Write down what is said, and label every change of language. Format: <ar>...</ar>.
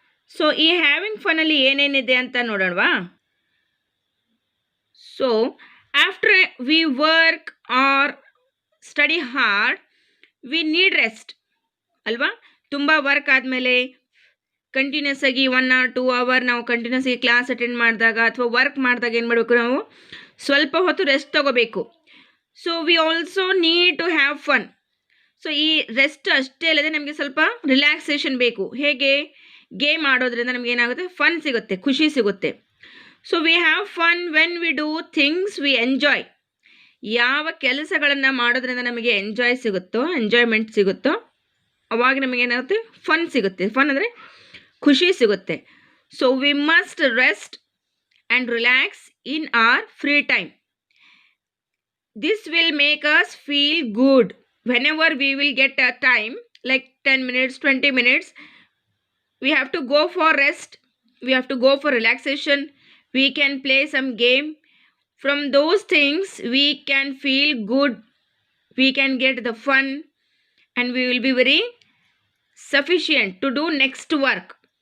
<kn>So ಈ having fun ಅಲ್ಲಿ ಏನೇನಿದೆ ಅಂತ ನೋಡೋಣವಾ.</kn> <en>So after we work or study hard, we need rest ಅಲ್ವಾ.</en> <kn>ತುಂಬ ವರ್ಕ್ ಆದಮೇಲೆ ಕಂಟಿನ್ಯೂಸ್ ಆಗಿ</kn> <en>1 or 2 hour</en> <kn>ನಾವು ಕಂಟಿನ್ಯೂಸ್ ಆಗಿ ಕ್ಲಾಸ್ ಅಟೆಂಡ್ ಮಾಡಿದಾಗ ಅಥವಾ ವರ್ಕ್ ಮಾಡಿದಾಗ ಏನು ಮಾಡಬೇಕು, ನಾವು ಸ್ವಲ್ಪ ಹೊತ್ತು ರೆಸ್ಟ್ ತಗೋಬೇಕು.</kn> <en>So we also need to have fun.</en> <kn>So ಈ ರೆಸ್ಟ್ ಅಷ್ಟೇ ಅಲ್ಲದೆ ನಮಗೆ ಸ್ವಲ್ಪ ರಿಲ್ಯಾಕ್ಸೇಷನ್ ಬೇಕು. ಹೇಗೆ? ಗೇಮ್ ಆಡೋದ್ರಿಂದ ನಮ್ಗೆ ಏನಾಗುತ್ತೆ? ಫನ್ ಸಿಗುತ್ತೆ, ಖುಷಿ ಸಿಗುತ್ತೆ.</kn> <en>So we have fun when we do things we enjoy.</en> <kn>ಯಾವ ಕೆಲಸಗಳನ್ನು ಮಾಡೋದ್ರಿಂದ ನಮಗೆ ಎಂಜಾಯ್ಮೆಂಟ್ ಸಿಗುತ್ತೋ ಅವಾಗ ನಮಗೇನಾಗುತ್ತೆ? ಫನ್ ಸಿಗುತ್ತೆ. ಫನ್ ಅಂದರೆ ಖುಷಿ ಸಿಗುತ್ತೆ.</kn> <en>So we must rest and relax in our free time. this will make us feel good. Whenever we will get a time, like 10 minutes, 20 minutes, we have to go for rest, we have to go for relaxation, we can play some game. From those things we can feel good, we can get the fun, and we will be very sufficient to do next work.</en>